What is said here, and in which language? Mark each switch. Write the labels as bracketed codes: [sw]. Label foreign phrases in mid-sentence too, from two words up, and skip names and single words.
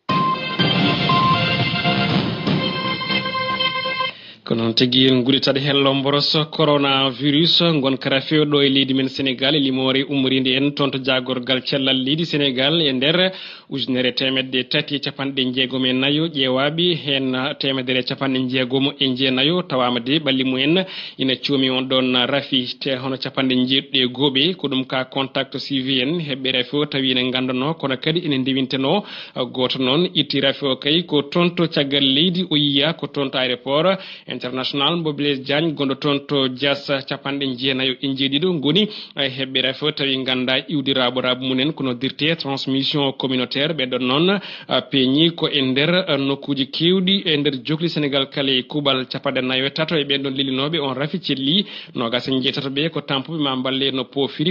[ff] ko noon tigi en guɗitade hello mboros coronavirus gonkara fewɗo e leydi men Sénégal e limore ummoride en toon to jagorgal cellal leydi Sénégal e nder ujunere temedde tati capanɗe jeegom e nayo ƴeewaɓe hen temedere capanɗe jeegom e jeenayo tawama de ɓalli mumen ina coomi on ɗon rafi te hono capanɗe jeeɗuɗe gooɓe ko ɗum ka [fr] contact suivi [ff] en heɓɓe rafi o tawi ene gandano kono kadi ene ndewinteno goto noon itti rafi o kay ko toon to caggal leydi o yiya ko toon to [fr] aéroport international [ff] mbo Blaise Diagne gonɗo toon to Dias capanɗe jeenayo e jeeɗiɗo goni heɓɓe rafi o tawi ganda iwdiraɓo rabu munen kono dirte [fr] transmission communautaire [ff] ɓe ɗon noon peeñi ko e nder nokkuji kewɗi e nder jokli Sénégal kala e kuuɓal capanɗe nayo e tato e ɓen ɗon lelinoɓe on rafi celli nogas e jeetato ɓe ko tampuɓe ma balle no pofiri